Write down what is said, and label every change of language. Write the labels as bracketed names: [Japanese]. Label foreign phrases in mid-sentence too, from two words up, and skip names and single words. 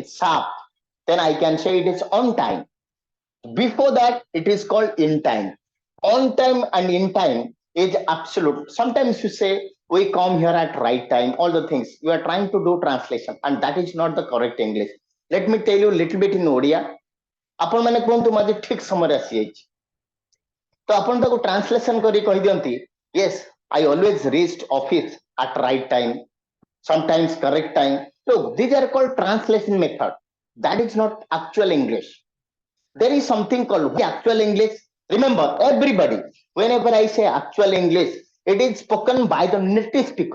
[English] sharp, then I can say it is on time. Before that, it is called in time. On time and in time is absolute. Sometimes you say we come here at right time, all the things. You are trying to do translation, and that is not the correct English. Let me tell you a little bit in Odia. [Odia] ଆପଣ ମାନେ କୁହନ୍ତୁ ମୁଁ ଆଜି ଠିକ ସମୟରେ ଆସିଯାଇଛି ତ ଆପଣ ତାକୁ ଟ୍ରାନ୍ସଲେସନ କରି କହିଦିଅନ୍ତି [English] yes I always reached office at right time, sometimes correct time. Look, these are called translation method. That is not actual English. There is something called actual English. Remember, everybody, whenever I say actual English, it is spoken by the native speaker.